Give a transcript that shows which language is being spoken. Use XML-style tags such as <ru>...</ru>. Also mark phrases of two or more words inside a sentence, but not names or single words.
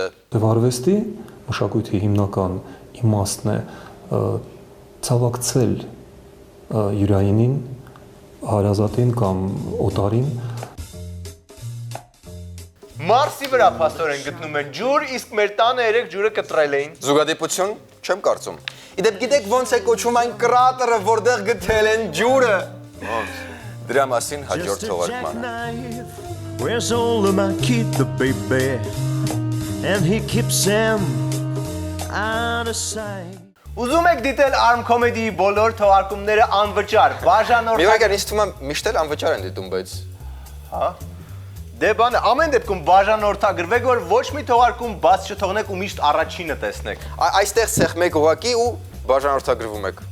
<hy>Արվեստի մշակույթի հիմնական իմաստն է ցավակցել յուրայինին, հարազատին կամ օտարին։ Մարսի վրա փաստորեն գտնում են ջուր, իսկ մեր տանը երեք ջուրը կտրել էին։ Զուգադիպություն չեմ կարծում։ Իդեպ գիտեք ոնց է կոչվում այն կրատերը, որտեղ գտել են ջուրը։ Ոնց։ Դրա մասին հաջորդ թողարկմանը։</hy> <en>Where's all of my kid, the baby, and he keeps them out of sight.</en> <hy>Ուզում եք դիտել Arm Comedy-ի բոլոր թողարկումները անվճար, բաժանորդ։ Մի վայրկյան ինձ թվում է միշտ էլ անվճար են դիտում, բայց հա։ Դե բանը ամեն դեպքում բաժանորդագրվեք, որ ոչ մի թողարկում բաց չթողնեք ու միշտ առաջինը տեսնեք։ Այստեղ ցեխ մեկ ուղակի ու բաժանորդագրվում եք։</hy>